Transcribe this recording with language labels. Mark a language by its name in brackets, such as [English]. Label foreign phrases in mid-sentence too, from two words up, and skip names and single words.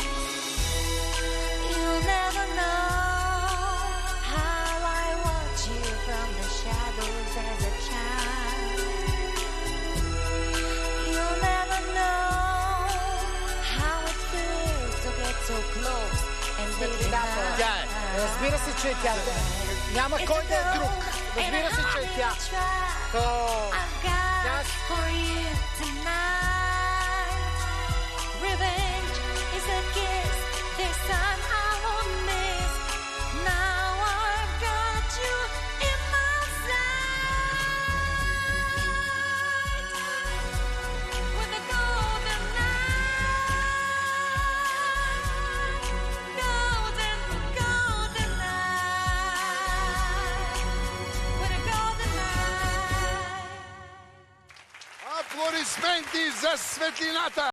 [English] You'll never know how I watch you from the shadows as a child. You'll never know how it feels to get so close and be denied. [Bulgarian] Тя е. Разбира се, че е тя. Няма кой да е друг. Разбира се, че е тя. [English] For you tonight, revenge is a kiss. This time I won't miss. Now I've got you in my sight. With a golden eye, golden, golden eye, with a golden eye. [Bulgarian] Аплодисменти за светлината!